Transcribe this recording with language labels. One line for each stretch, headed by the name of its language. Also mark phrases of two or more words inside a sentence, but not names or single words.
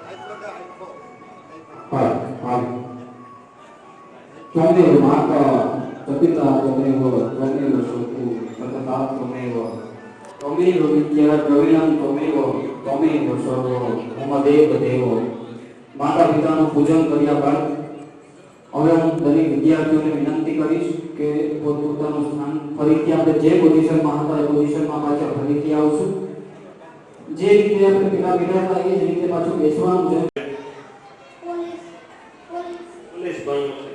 Sanskrit: ચોંદેર માતા तपिता त्वमेव त्वमेव शोको ततता त्वमेव त्वमेव विद्या द्रविणं त्वमेव त्वमेव सर्व मम देव देव।
Gujarati: माता પિતાનું પૂજન કર્યા બાદ હવે હું દરેક વિદ્યાર્થીઓને વિનંતી કરીશ કે પોતપોતાનું સ્થાન ફરીથી આપણે જે પોઝિશનમાં હતા એ પોઝિશનમાં પાછા ફરીથી આવશું। જે રીતે આપણે પેલા બેઠા હતા એ જ રીતે પાછું બેસવાનું છે। પોલીસ બનવું છે।